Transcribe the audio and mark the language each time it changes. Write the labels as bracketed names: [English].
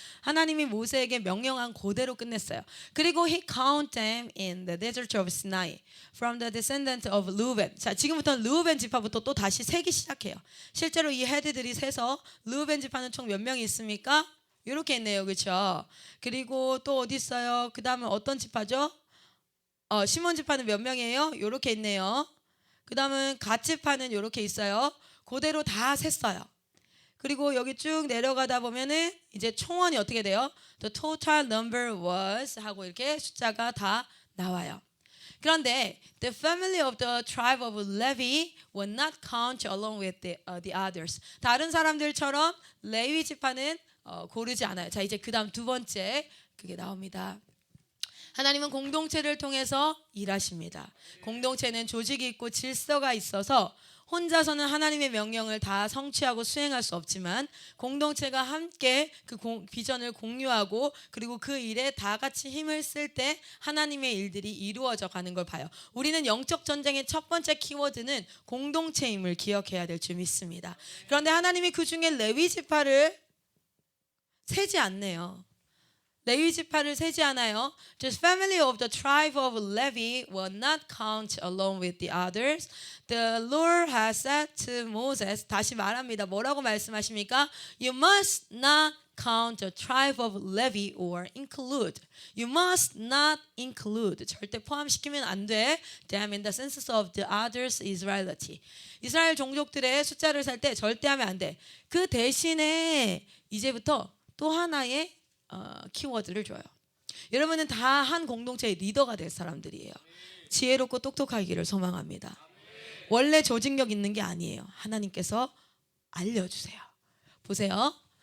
[Korean] 하나님이 모세에게 명령한 그대로 끝냈어요. [English] 그리고 He counted them in the desert of Sinai from the descendant of Reuben. [Korean] 자, 지금부터는 르우벤 지파부터 또 다시 세기 시작해요. 실제로 이 헤드들이 세서 르우벤 지파는 총 몇 명이 있습니까? 이렇게 있네요. 그렇죠? 그리고 또 어디 있어요? 그 다음은 어떤 지파죠? 시몬 지파는 몇 명이에요? 이렇게 있네요. 그 다음은 갓 지파는 이렇게 있어요. 그대로 다 셌어요. 그리고 여기 쭉 내려가다 보면은 이제 총원이 어떻게 돼요? [English] The total number was [Korean] 하고 이렇게 숫자가 다 나와요. [English] 그런데 the family of the tribe of Levi will not count along with the others. [Korean] 다른 사람들처럼 레위 지파는 고르지 않아요. 자, 이제 그다음 두 번째 그게 나옵니다. 하나님은 공동체를 통해서 일하십니다. 공동체는 조직이 있고 질서가 있어서 혼자서는 하나님의 명령을 다 성취하고 수행할 수 없지만 공동체가 함께 그 비전을 공유하고 그리고 그 일에 다 같이 힘을 쓸 때 하나님의 일들이 이루어져 가는 걸 봐요. 우리는 영적 전쟁의 첫 번째 키워드는 공동체임을 기억해야 될 줄 믿습니다. 그런데 하나님이 그 중에 레위 지파를 세지 않네요. 레위 지파를 세지 않아요. [English] The family of the tribe of Levi will not count along with the others. The Lord has said to Moses. [Korean] 다시 말합니다. 뭐라고 말씀하십니까? [English] You must not count the tribe of Levi or include. You must not include. [Korean] 절대 포함시키면 안 돼. [English] Them in the census of the others Israelity. [Korean] 이스라엘 종족들의 숫자를 셀 때 절대 하면 안 돼. 그 대신에 이제부터 또 하나의 키워드를 줘요. 여러분은 다 한 공동체의 리더가 될 사람들이에요. 지혜롭고 똑똑하기를 소망합니다. 원래 조직력 있는 게 아니에요. 하나님께서 알려주세요. 보세요.